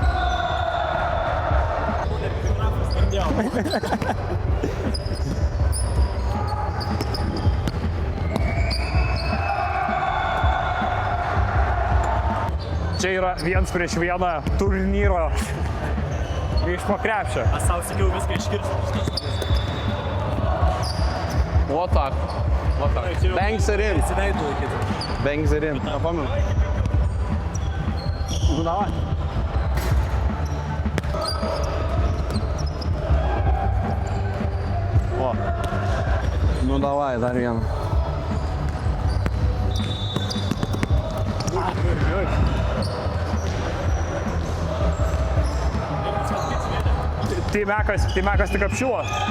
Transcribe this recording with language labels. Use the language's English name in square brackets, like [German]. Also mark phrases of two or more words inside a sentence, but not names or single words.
[Lithuanian] Čia yra 1-1 turnyro iš po krepšio. Aš savo sakiau viską iškirsiu. O tak. [English] Bangs it in. [Lithuanian] Įsileidau į kitą. [English] Bangs it in. [Lithuanian] Nepamenu. [Russian] Nu, davai. O. Nu, davai, [Lithuanian] dar vieną. Teimekas tik apšilo.